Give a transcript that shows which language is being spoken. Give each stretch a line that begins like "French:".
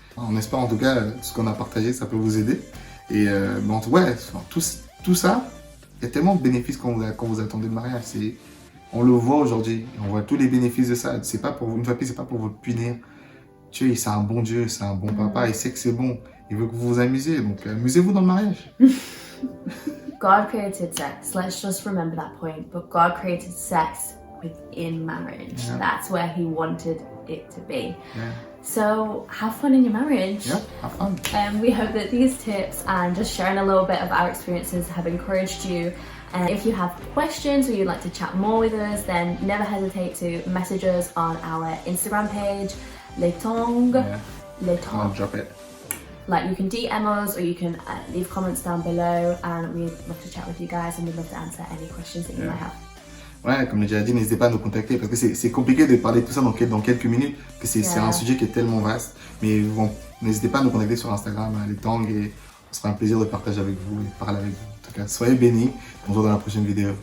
French: On espère en tout cas, ce qu'on a partagé, ça peut vous aider. Et bon, ouais, tout ça, il y a tellement de bénéfices quand vous attendez le mariage. On le voit aujourd'hui, on voit tous les bénéfices de ça. C'est pas pour une fois de plus, c'est pas pour vous punir. Dieu, c'est un bon Dieu, c'est un bon papa, il sait que c'est bon. Il veut que vous vous amusez, donc amusez-vous dans le mariage.
English: God created sex. Let's just remember that point. But God created sex within marriage. Yeah. That's where He wanted it to be. Yeah. So have fun in your marriage. Yeah, have fun. We hope that these tips and just sharing a little bit of our experiences have encouraged you. And if you have questions or you'd like to chat more with us, then never hesitate to message us on our Instagram page, Les Tongs. Yeah. Les I'll Tongs. drop it. Like you can DM us or you can leave comments down below, and we'd love to chat with you guys and we'd love to answer any questions that you might have.
French: Ouais, comme j'ai déjà dit, n'hésitez pas à nous contacter parce que c'est compliqué de parler de tout ça dans quelques minutes, parce que c'est un sujet qui est tellement vaste. Mais bon, n'hésitez pas à nous contacter sur Instagram, les Tongs, et ce sera un plaisir de partager avec vous et de parler avec vous. En tout cas, soyez bénis. On se voit dans la prochaine vidéo.